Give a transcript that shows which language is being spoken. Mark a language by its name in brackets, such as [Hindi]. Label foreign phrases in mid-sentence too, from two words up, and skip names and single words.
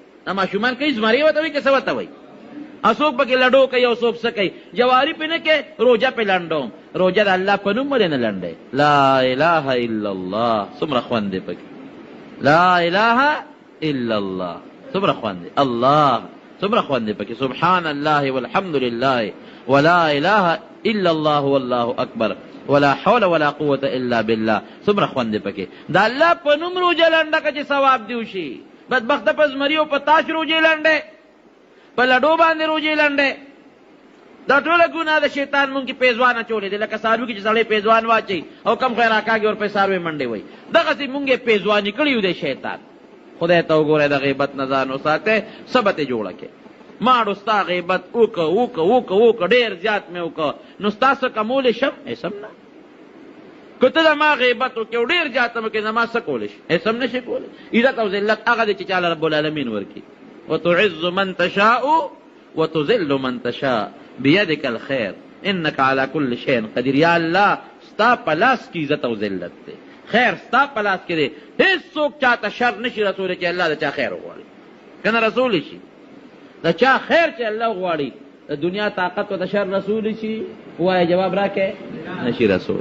[Pashto] ماشومان کوي، زمري ورته وایي که څه ورته وایي؟ څوک پکې لډو کوي او څوک څه کوي. جواري پې نه کوي، روژه پې لنډوم. روژه د الله په نوم ولې نه لنډی؟ [Arabic] لا اله الا الله. [Pashto] څومره خوند دی پکې. [Arabic] لا اله الا الله [Pashto] څومره خوند دی. الله څومره خوند دی پکې. [Arabic] سبحان الله والحمد لله ولا اله الا الله والله اکبر ولا حول ولا قوة الا بالله. [Pashto] څومره خوند دی پکې. د الله په نوم روژه لنډه که چې ثواب دی وشي. بدبخته په زمري او په تاش روژې لنډې، په لډو باندې روژې لنډې. دا ټوله ګناه د شیطان مونږ کې پیزوان اچولې دی. لکه څاروي کې چې سړی پیزوان واچوي او کم خیر راکاږي ورپسې څاروی منډې وایي، دغسې مونږ یې پیزواني کړي یو دی شیطان. خدای ته وګورئ، د غیبت نه ځان وساتئ، څه به ترې جوړه کړې. ماړو ستا غیبت وکړه ډېر زیات مې وکړه، نو ستا څه کمولی شم؟ هېڅ نه. که ته زما غیبت وکړې او ډېر زیات هم وکړې، زما څه کولی شي؟ هېڅ هم نه شي کولی. عزت او ذلت هغه دی چې چاله [Arabic] رب العالمین [Pashto] ورکړي. [Arabic] وتعز من تشاء وتذل من تشاء بيدك الخير انك على كل شيء قدير. [Pashto] یا الله ستا په لاس کې عزت او ذلت دی، خیر ستا په لاس کې دی. هېڅوک چاته شر نشي رسولی چې الله د چا خیر وغواړي، که نه رسولی شي؟ د چا خیر چې الله غواړي، د دنیا طاقت ورته شر رسولی شي؟ وایه جواب راکې، نشي رسول.